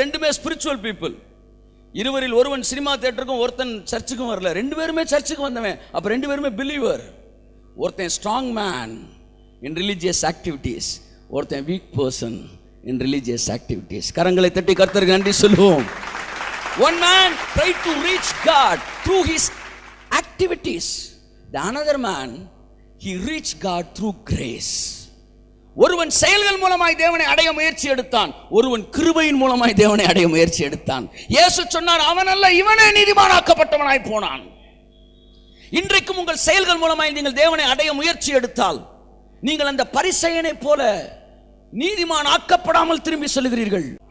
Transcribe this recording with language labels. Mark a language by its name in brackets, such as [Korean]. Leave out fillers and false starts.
[English] 2மே spiritual people. [Tamil] இருவரில் ஒருவன் சினிமா தியேட்டருக்கும் ஒருத்தன் சர்ச்சுக்கும் வரல. 2 பேருமே சர்ச்சுக்கு வந்தவன். அப்ப 2 பேருமே பிலீவர். ஒருத்தன் [English] strong man in religious activities, [Tamil] ஒருத்தன் [English] Weak person in religious activities. [Tamil] கரங்களை தட்டி கர்த்தருக்கு நன்றி சொல்லுவோம். [English] One man tried to reach God through his activities. The another man, he reached God through grace. [Tamil] ஒருவன் செயல்கள் மூலமாய் தேவனை அடைய முயற்சி எடுத்தான், ஒருவன் கிருபையின் மூலமாய் தேவனை அடைய முயற்சி எடுத்தான். இயேசு சொன்னார், அவன் அல்ல இவனே நீதிமானாக்கப்பட்டவனாய் போனான். இன்றைக்கும் உங்கள் செயல்கள் மூலமாய் நீங்கள் தேவனை அடைய முயற்சி எடுத்தால் நீங்கள் அந்த பரிசேயனை போல நீதிமான் ஆக்கப்படாமல் திரும்பி சொல்லுகிறீர்கள்.